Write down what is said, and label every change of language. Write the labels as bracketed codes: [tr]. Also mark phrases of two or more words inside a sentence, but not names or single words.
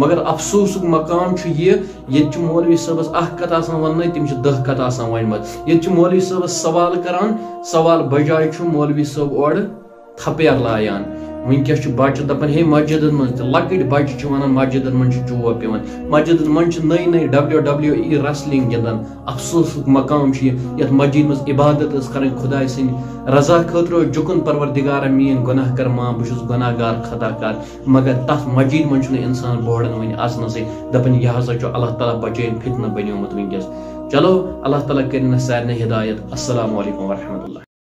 [ks] مگر افسوسُک مقام چھُ یہِ، ییٚتہِ چھُ مولوی صٲبس اکھ کتھ آسان وننٕے، تِم چھِ 10 کتھ آسان ونمژ. ییٚتہِ چھُ مولوی صٲبس سوال کران، سوال بجاے چھُ مولوی صٲب اورٕ تھپیر لایان. ونکس بچہ دپان ہے مسجدن من لکٹ بچہ ونان مسجدن من چوب پیوان، مسجدن من نئی نئی WWE ریسلنگ گندان. افسوسک مقام یت مسجد مز عبادت کریں خدا سن رضا خاطر جکن پروردگار مین گناہ کر ماں بہس گناہ گار خطا کار، مگر تف مسجد من انسان بوڑن ون اچنسے دپان یہ ہسا اللہ تعالیٰ بچین فتنہ بنیومت ونکس. چلو اللہ تعالیٰ کرن سارے ہدایت. [ar] السلام علیکم ورحمۃ اللہ.